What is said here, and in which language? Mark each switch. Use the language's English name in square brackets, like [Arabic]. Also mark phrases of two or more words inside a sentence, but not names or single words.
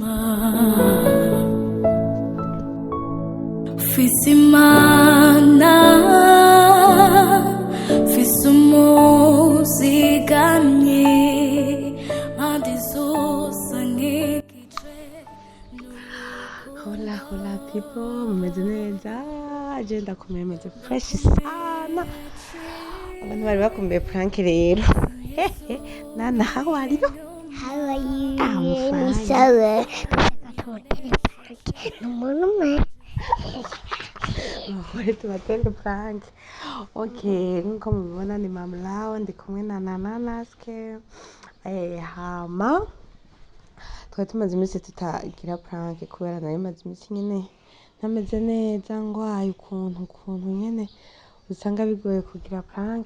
[Rundi] Fisimana Fisumuzigamye Hola people, mumeze neza je ndakomeye meze fresh sana abantu bari bakumbuye prank rero Nana, [English] how are you? How are you? I'm fine. Sorry. [Rundi] Tubatenge prank. Okay, nkuko mubibona ni mama lao ndi kumwe na Nanaske. Hama twari tumaze iminsi tutagira prank kubera nayo maze iminsi nyene ntameze neza ngwaye ukuntu nyene usanga bigoye kugira prank.